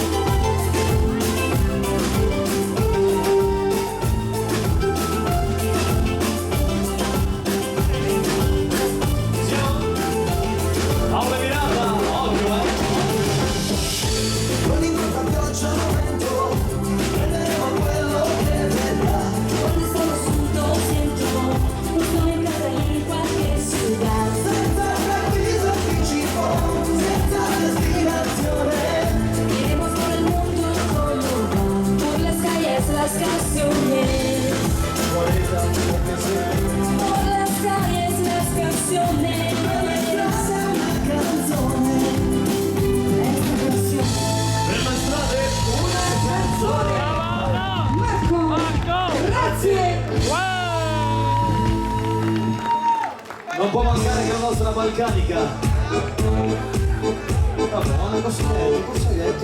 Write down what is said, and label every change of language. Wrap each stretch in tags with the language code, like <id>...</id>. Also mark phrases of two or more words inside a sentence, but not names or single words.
<it>Paola Miranda, occhio Non importa pioggia o vento, prenderemo quello che verrà.</it> <es>Donde está el asunto siento, estoy en casa y en cualquier ciudad.</es> <it>Senza preavviso anticipo, senza destinazione.</it> <es>Iremos por el mundo como va, por las calles las canciones, por las calles las canciones.</es> <it>Questa è una canzone.</it> <es>Esta canción.</es> <it>per le strade una canzone. Marco, grazie. Non può mancare che la nostra balcanica. Vabbè, ma cosa hai detto?</it>